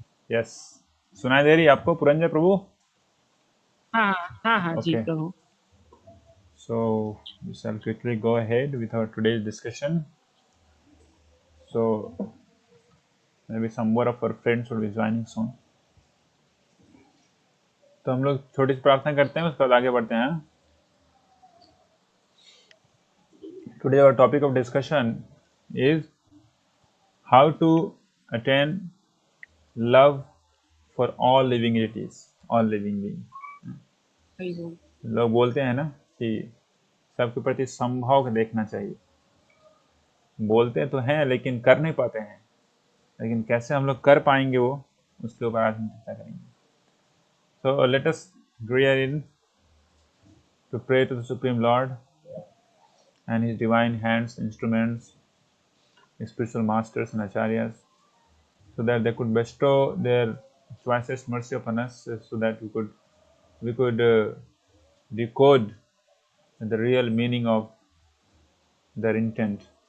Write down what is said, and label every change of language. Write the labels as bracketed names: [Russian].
[Hindi] Yes, सुनाई दे रही है आपको पुरंजय प्रभु? हाँ हाँ हाँ जी [English] okay, [Hindi] Prabhu. [English] so we shall quickly go ahead with our today's discussion. So maybe some more of our friends will be joining soon. [Hindi] तो हम लोग छोटी सी प्रार्थना करते हैं, उसके बाद आगे बढ़ते हैं। [English] Today our topic of discussion is how to attain love for all living entities, all living beings. [Hindi] Hari बोल। लोग बोलते हैं ना कि सबके प्रति समभाव देखना चाहिए। बोलते तो हैं लेकिन कर नहीं पाते हैं, लेकिन कैसे हम लोग कर पाएंगे वो, उसके ऊपर आज हम चर्चा करेंगे। [English] So let us agree in to pray to the Supreme Lord and His divine hands, instruments, spiritual masters and acharyas, so that they could bestow their choicest mercy upon us, so that we could decode the real meaning of their intent.